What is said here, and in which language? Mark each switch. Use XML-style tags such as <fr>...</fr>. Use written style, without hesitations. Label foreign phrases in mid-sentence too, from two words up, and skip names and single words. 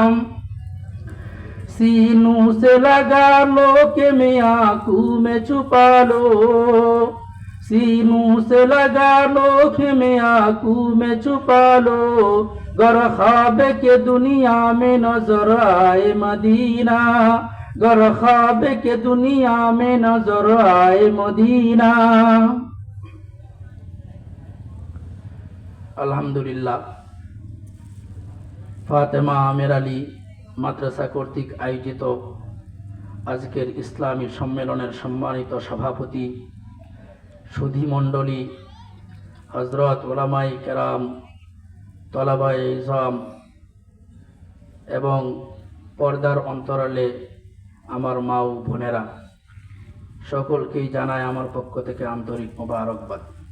<ur>سینوں سے لگا لو کہ میں آنکھوں میں چھپا لو، سینوں سے لگا لو کہ میں آنکھوں میں چھپا لو، گر خواب کے دنیا میں نظر آئے مدینہ، گر خواب کے دنیا میں نظر آئے مدینہ.</ur> <bn>আলহামদুলিল্লাহ, ফাতেমা আমের আলী মাদ্রাসা কর্তৃক আয়োজিত আজকের ইসলামী সম্মেলনের সম্মানিত সভাপতি, সুধী মণ্ডলী, হযরত উলামাই কেরাম, তলাবায়ে ইজম এবং পর্দার অন্তরালে আমার মা ও বোনেরা, সকলকেই জানায় আমার পক্ষ থেকে আন্তরিক মোবারকবাদ।</bn>